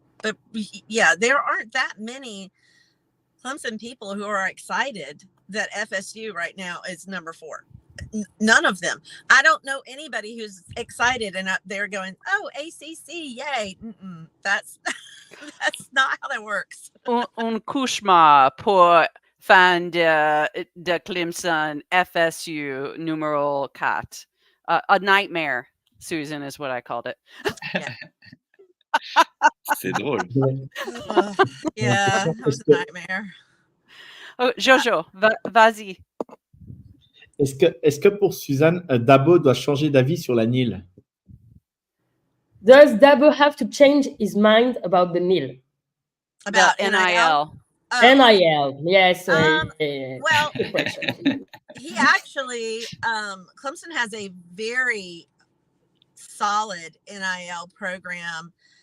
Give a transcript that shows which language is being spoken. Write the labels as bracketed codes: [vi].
[en] But yeah, there aren't that many Clemson people who are excited that FSU right now is number 4. None of them. I don't know anybody who's excited and they're going, oh, ACC, yay. That's not how that works. [fr] Un cauchemar pour fan de Clemson FSU numéro 4. [en] A nightmare, Susan, is what I called it. Yeah. [fr] C'est drôle. [en] Yeah, it was a nightmare. [fr] Oh, Jojo, vas-y. Est-ce que pour Suzanne, Dabo doit changer d'avis sur la NIL? [en] Does Dabo have to change his mind about the NIL? About NIL. NIL, yes. Well, good question. he actually, Clemson has a very solid NIL program.